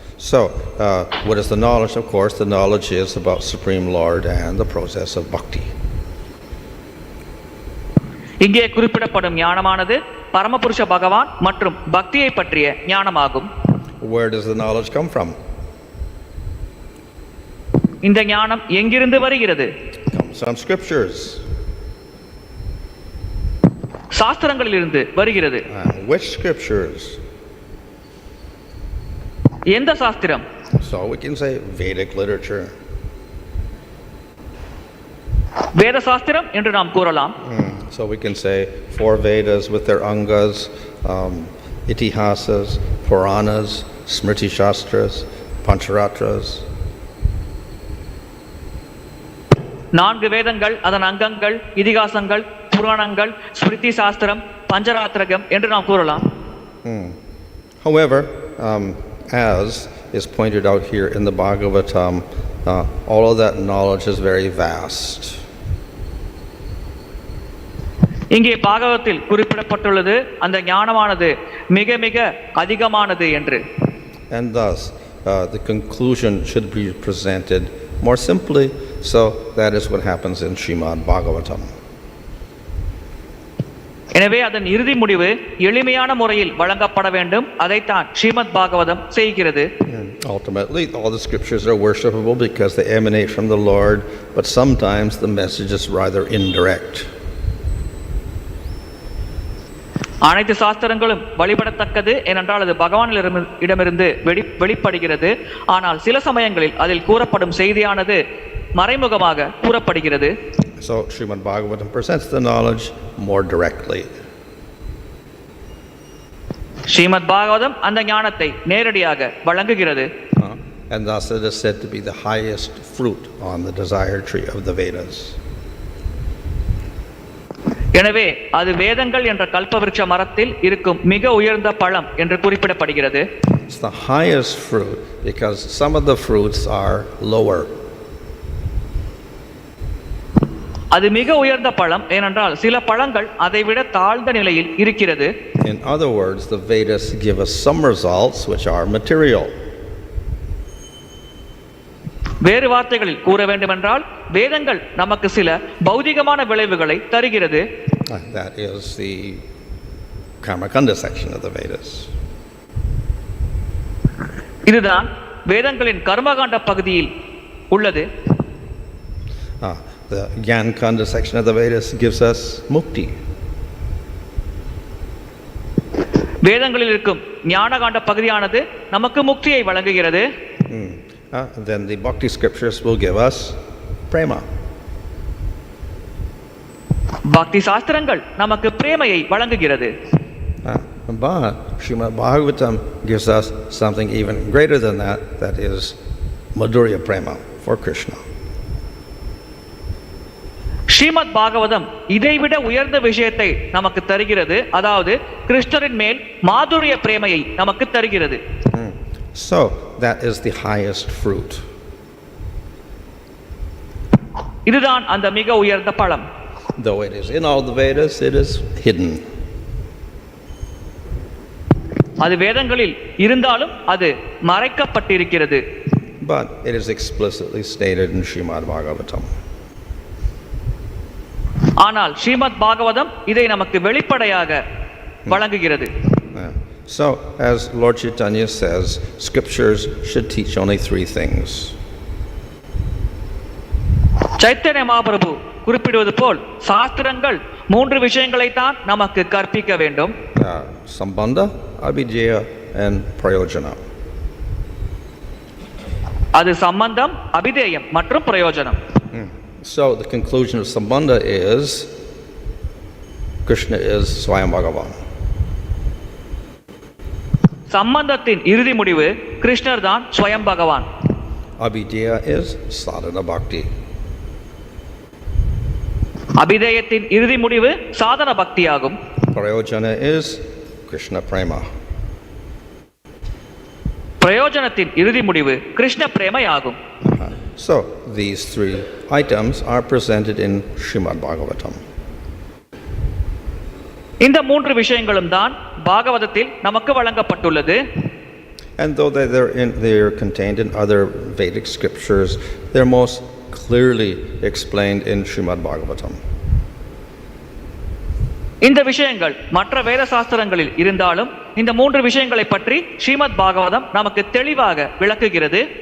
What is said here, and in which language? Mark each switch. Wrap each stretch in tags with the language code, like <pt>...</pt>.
<en>So what is the knowledge? Of course the knowledge is about Supreme Lord and the process of bhakti.</en> <ta>இங்கே குறிப்பிடப்படும் ஞானமானது பரமபுருஷ பகவான் மற்றும் பக்தியை பற்றிய ஞானமாகும்.</ta> <en>Where does the knowledge come from?</en> <ta>இந்த ஞானம் எங்கிருந்து வருகிறது?</ta> <en>Comes from scriptures.</en> <ta>சாஸ்திரங்களிலிருந்து வருகிறது.</ta> <en>Which scriptures?</en> <ta>எந்த சாஸ்திரம்?</ta> <en>So we can say Vedic literature.</en> <ta>வேத சாஸ்திரம் என்று நாம் கூறலாம்.</ta> <en>So we can say 4 Vedas with their angas, itihasas, Puranas, Smriti Shastras, Pancharatras.</en> <ta>4 வேதங்கள், அதன் அங்கங்கள், இதிகாசங்கள், புராணங்கள், ஸ்மிருதி சாஸ்திரம், பஞ்சராத்திரகம் என்று நாம் கூறலாம்.</ta> <en>However, as is pointed out here in the Bhagavatam, all of that knowledge is very vast.</en> <ta>இங்கே பாகவத்தில் குறிப்பிடப்பட்டுள்ளது அந்த ஞானமானது மிக மிக அதிகமானது என்று.</ta> <en>And thus the conclusion should be presented more simply, so that is what happens in Srimad Bhagavatam.</en> <ta>எனவே அதன் இறுதி முடிவு எளிமையான முறையில் வழங்கப்பட வேண்டும். அதைத்தான் ஸ்ரீமத் பாகவதம் செய்கிறது.</ta> <en>Ultimately all the scriptures are worshipable because they emanate from the Lord, but sometimes the message is rather indirect.</en> <ta>அனைத்து சாஸ்திரங்களும் வழிபடத்தக்கது, ஏனென்றால் அது பகவானிடமிருந்து வெளிப்படுகிறது. ஆனால் சில சமயங்களில் அதில் கூறப்படும் செய்தியானது மறைமுகமாக கூறப்படுகிறது.</ta> <en>So Srimad Bhagavatam presents the knowledge more directly.</en> <ta>Srimad Bhagavatam அந்த ஞானத்தை நேரடியாக வழங்குகிறது.</ta> <en>And thus it is said to be the highest fruit on the desire tree of the Vedas.</en> <ta>எனவே அது வேதங்கள் என்ற கல்பவிருட்ச மரத்தில் இருக்கும் மிக உயர்ந்த பழம் என்று குறிப்பிடப்படுகிறது.</ta> <en>It's the highest fruit because some of the fruits are lower.</en> <ta>அது மிக உயர்ந்த பழம் ஏனென்றால் சில பழங்கள் அதை விட தாழ்ந்த நிலையில் இருக்கிறது.</ta> <en>In other words, the Vedas give us some results which are material.</en> <ta>வேறு வார்த்தைகளில் கூற வேண்டுமென்றால் வேதங்கள் நமக்கு சில பௌதிகமான விளைவுகளை தருகிறது.</ta> <en>That is the Karmakanda section of the Vedas.</en> <ta>இதுதான் வேதங்களின் கர்மகாண்ட பகுதியில் உள்ளது.</ta> <en>The Gyankanda section of the Vedas gives us mukti.</en> <ta>வேதங்களில் இருக்கும் ஞானகாண்ட பகுதியானது நமக்கு முக்தியை வழங்குகிறது.</ta> <en>Then the bhakti scriptures will give us prema.</en> <ta>பக்தி சாஸ்திரங்கள் நமக்கு பிரேமையை வழங்குகிறது.</ta> <en>But Śrīmad Bhagavatam gives us something even greater than that, that is Madhurya Prema for Krishna.</en> <ta>Srimad Bhagavatam இதைவிட உயர்ந்த விஷயத்தை நமக்கு தருகிறது, அதாவது கிருஷ்ணரின் மேல் மாதுரிய பிரேமையை நமக்கு தருகிறது.</ta> <en>So that is the highest fruit.</en> <ta>இதுதான் அந்த மிக உயர்ந்த பழம்.</ta> <en>Though it is in all the Vedas, it is hidden.</en> <ta>அது வேதங்களில் இருந்தாலும் அது மறைக்கப்பட்டிருக்கிறது.</ta> <en>But it is explicitly stated in Śrīmad Bhagavatam.</en> <ta>ஆனால் ஸ்ரீமத் பாகவதம் இதை நமக்கு வெளிப்படையாக வழங்குகிறது.</ta> <en>So, as Lord Chaitanya says, scriptures should teach only three things.</en> <ta>Chaitanya Mahaprabhu குறிப்பிடுவது போல் சாஸ்திரங்கள் மூன்று விஷயங்களை தான் நமக்கு கற்பிக்க வேண்டும்.</ta> <sa>Sambandha, abhidheya and prayojana.</sa> <ta>அது சம்பந்தம், அபிதேயம் மற்றும் பிரயோஜனம்.</ta> <en>So the conclusion of Sambandha is Krishna is Swayam Bhagavan.</en> <ta>சம்பந்தத்தின் இறுதி முடிவு கிருஷ்ணர் தான் ஸ்வயம் பகவான்.</ta> <en>Abhidheya is sadhana bhakti.</en> <ta>அபிதேயத்தின் இறுதி முடிவு சாதன பக்தி ஆகும்.</ta> <en>Prayojana is Krishna prema.</en> <ta>பிரயோஜனத்தின் இறுதி முடிவு கிருஷ்ண பிரேமை ஆகும்.</ta> <en>So these three items are presented in Śrīmad Bhagavatam.</en> <ta>இந்த மூன்று விஷயங்களும் தான் பாகவதத்தில் நமக்கு வழங்கப்பட்டுள்ளது.</ta> <en>And though they are contained in other Vedic scriptures, they are most clearly explained in Śrīmad Bhagavatam.</en> <ta>இந்த விஷயங்கள் மற்ற வேத சாஸ்திரங்களில் இருந்தாலும் இந்த மூன்று விஷயங்களை பற்றி ஸ்ரீமத் பாகவதம் நமக்கு தெளிவாக விளக்குகிறது.</ta>